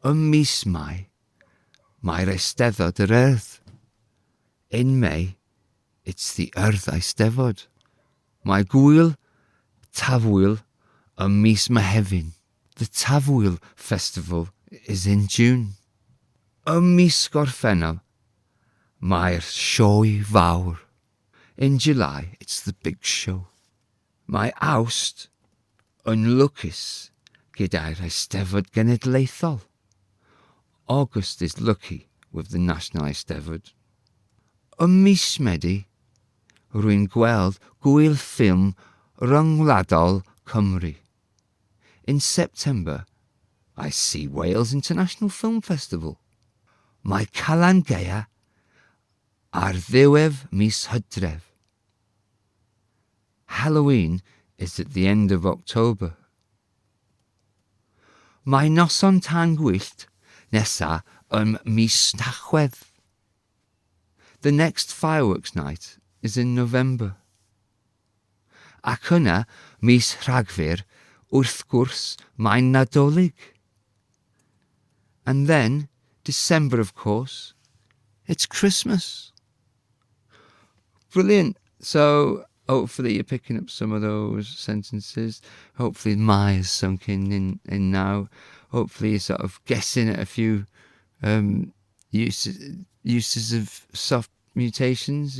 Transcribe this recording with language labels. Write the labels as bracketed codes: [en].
[cy] Mis Mai, mae'r Eisteddfod yr Urdd. [en] In May, it's the Urdd Eisteddfod. [cy] Mae Gwyl Tafwyl mis Mehefin. [en] The Tafwyl Festival is in June. [cy] Mis Gorffennaf, mae'r sioe fawr. [en] In July, it's the big show. [cy] Mae Awst yn lwcus gyda'r Eisteddfod Genedlaethol. [en] August is lucky with the National Eisteddfod. [cy] Mis Medi, rwy'n gweld gwyl ffilm ryngwladol Cymru. [en] In September, I see Wales International Film Festival. [cy] Mae Calan Gaea ar ddiwedd mis Hydref. [en] Halloween is at the end of October. [cy] Mae noson tan gwyllt nesa mis Tachwedd. [en] The next fireworks night is in November. [cy] Ac yna mis Rhagfyr wrth gwrs mae'n Nadolig. [en] And then, December of course, it's Christmas. Brilliant. So hopefully you're picking up some of those sentences. Hopefully my is sunk in now. Hopefully you're sort of guessing at a few uses of soft mutations.